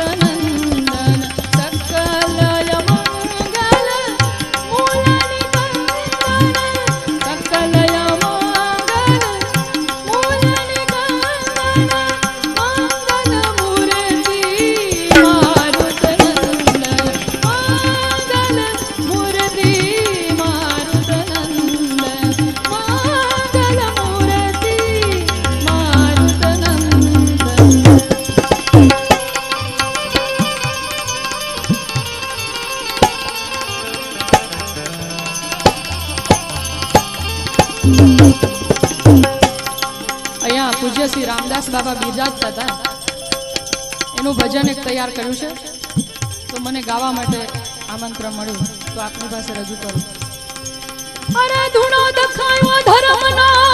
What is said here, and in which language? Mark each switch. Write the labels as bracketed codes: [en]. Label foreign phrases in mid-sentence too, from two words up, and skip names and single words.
[hi] नंदन सकल मंगल मूल निकंदन सकल मंगल मूल निकंदन मंगल मूर्ति मारुत नंदन मंगल मूर्ति मारुत नंदन मंगल मूर्ति मारुत [gu] नंदन અહીંયા પૂજ્ય શ્રી રામદાસ બાબા બિરાજતા હતા એનું ભજન એક તૈયાર કર્યું છે તો મને ગાવા માટે આમંત્રણ મળ્યું તો આપની પાસે રજૂ કરું અરે ધૂણો દખાયો ધર્મના